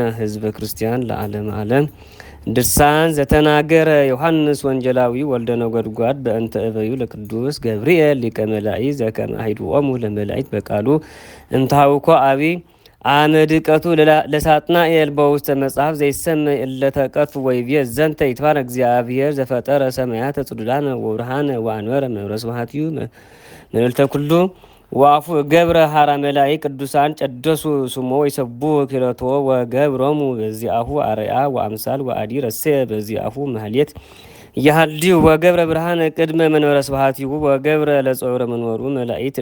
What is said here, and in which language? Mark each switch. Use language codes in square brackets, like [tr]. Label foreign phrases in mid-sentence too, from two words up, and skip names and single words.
[gez] ህዝበ ክርስቲያን ለዓለም ዓለም። ድርሳን ዘተናገረ ዮሐንስ ወንጌላዊ ወልደ ነጎድጓድ በእንተ እበዩ ለቅዱስ ገብርኤል ሊቀ መላእክት ዘከመ አሂድዎሙ ለመላእክት በቃሉ እምታውኮ አቢ አመድቀቱ ለሳጥናኤል በውስተ መጽሐፍ ዘይሰመይ እለተቀጥፉ ወይቤ ዘንተ ይትባረክ እግዚአብሔር ዘፈጠረ ሰማያተ ጽዱዳነ ወብርሃነ ወአንበረ መብረ ስብሐቲሁ መልዕልተ ኩሉ ወአፉ ገብረ ሀራ መላእክት ቅዱሳን ጨደሱ ስሞ ይሰቡ ኪረቶ ወገብሮሙ በዚአሁ አርያ ወአምሳል ወአዲ ረሴ በዚአሁ ማህሌት ያህልዩ ወገብረ ብርሃነ ቅድመ መንበረ ስብሐቲሁ ወገብረ ለጾረ መንበሩ መላእክት